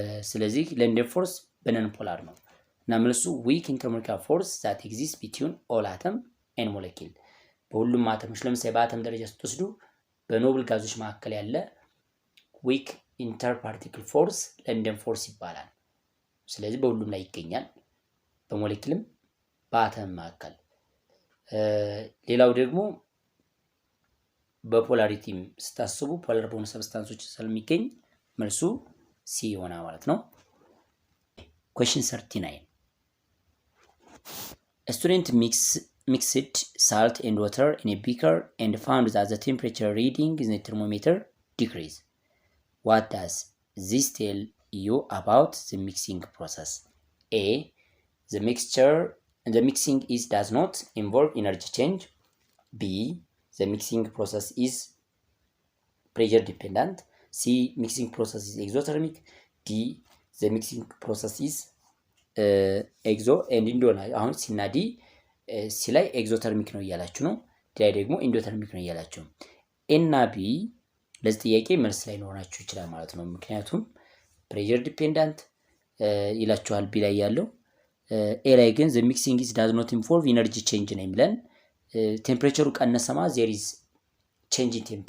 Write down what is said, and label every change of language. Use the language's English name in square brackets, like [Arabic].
[Amharic] ስለዚህ ለንደር ፎርስ በነን ፖላር ነው እና መልሱ [English] ዊክ ኢንተርሞሌኩላር ፎርስ ዛት ኤግዚስት ቢትዊን ኦል አተም ኤንድ ሞሌኪል። [Amharic] በሁሉም አተሞች ለምሳሌ በአተም ደረጃ ስትወስዱ በኖብል ጋዞች መካከል ያለ ዊክ ኢንተርፓርቲክል ፎርስ ለንደር ፎርስ ይባላል። ስለዚህ በሁሉም ላይ ይገኛል፣ በሞሌኪልም በአተም መካከል። ሌላው ደግሞ በፖላሪቲም ስታስቡ ፖላር በሆኑ ሰብስታንሶች ስለሚገኝ መልሱ ሲ ይሆናል ማለት ነው። [English] question 39 A student mixed salt and water in a beaker and found that the temperature reading in the thermometer decreased. What does this tell you about the mixing process? A. The mixing does not involve energy change. B. The mixing process is pressure dependent. C. Mixing process is exothermic. D. The mixing process is exo and endo [Amharic] አሁን ሲ እና ዲ ሲ ላይ ኤግዞተርሚክ ነው እያላችሁ ነው። ዲ ላይ ደግሞ ኢንዶተርሚክ ነው እያላችሁ ነው። ኤ እና ቢ ለዚህ ጥያቄ መልስ ላይ ኖራችሁ ይችላል ማለት ነው። ምክንያቱም ፕሬሸር ዲፔንዳንት ይላችኋል ቢ ላይ ያለው። ኤ ላይ ግን [English] the mixing is does not involve energy change [Amharic] ነው የሚለን። ቴምፕሬቸሩ ቀነሰማ [English] there is change in